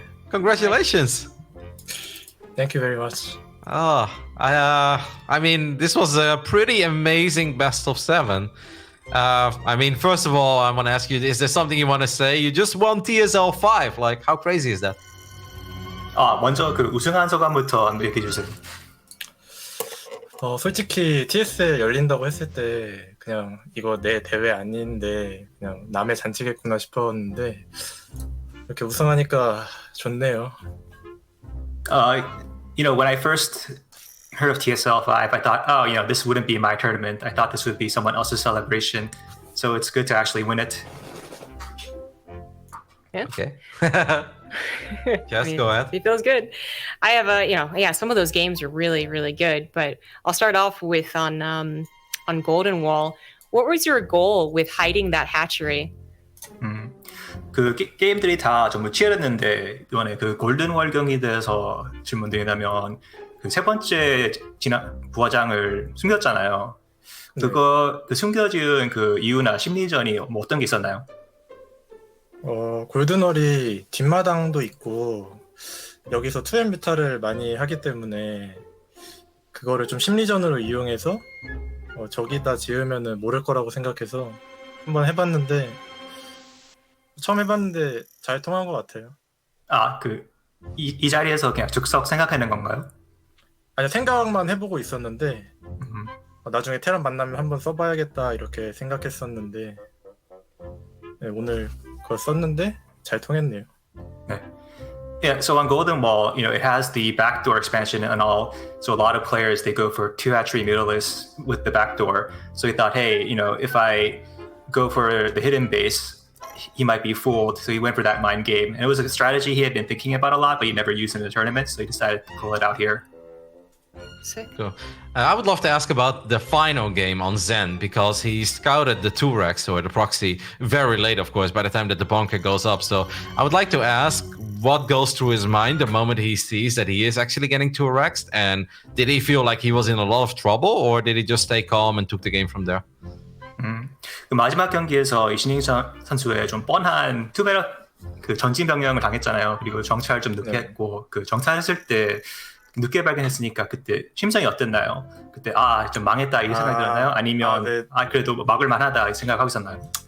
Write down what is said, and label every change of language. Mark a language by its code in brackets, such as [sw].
[en] Congratulations. Thank you very much. I mean, this was a pretty amazing best of 7. First of all, I want to ask you, is there something you want to say? You just won TSL 5. Like, how crazy is that? [ko] 먼저 그 우승한 소감부터 한번 얘기해 주세요. 솔직히 TSL 열린다고 했을 때 그냥 이거 내 대회 아닌데 그냥 남의 잔치겠구나 싶었는데 이렇게 우승하니까 좋네요. [en] When I first heard of TSL 5, I thought, this wouldn't be my tournament. I thought this would be someone else's celebration. So it's good to actually win it. Yeah. Okay. Just go ahead. It feels good. I have some of those games are really, really good, but I'll start off with on Golden Wall. What was your goal with hiding that hatchery? [ko] 그 게임들이 다 전부 치열했는데 이번에 그 골든월 경기에 대해서 질문드리자면 그 3번째 부화장을 숨겼잖아요. 그 숨겨진 그 이유나 심리전이 뭐 어떤 게 있었나요? 골든월이 뒷마당도 있고 여기서 2M 뮤타를 많이 하기 때문에 그거를 좀 심리전으로 이용해서 저기다 지으면은 모를 거라고 생각해서 한번 해봤는데 처음 해봤는데 잘 통한 것 같아요. 이 자리에서 그냥 즉석 생각하는 건가요? 아니 생각만 해보고 있었는데 나중에 테란 만나면 한번 써봐야겠다 이렇게 생각했었는데 오늘 그걸 썼는데 잘 통했네요. 네. [en] Yeah, so on Golden Wall, it has the backdoor expansion and all. So a lot of players, they go for 2-hatchery Mutalisk with the backdoor. So he thought, hey, if I go for the hidden base, he might be fooled. So he went for that mind game. And it was a strategy he had been thinking about a lot, but he never used in the tournament. So he decided to pull it out here. Sick. Cool. I would love to ask about the final game on Zen, because he scouted the 2-Rex or the proxy very late, of course, by the time that the bunker goes up. So I would like to ask what goes through his mind the moment he sees that he is actually getting 2-Rexed, and did he feel like he was in a lot of trouble, or did he just stay calm and took the game from there? [ko] 그 마지막 경기에서 이신영 선수의 좀 뻔한 투베럭 그 전진 병력을 당했잖아요. 그리고 정찰 좀 늦게 했고 그 정찰했을 때 늦게 발견했으니까 그때 심정이 어땠나요? 그때 좀 망했다 이 생각이 들었나요? 아니면 네. 그래도 막을 만하다 이 생각하고 있었나요?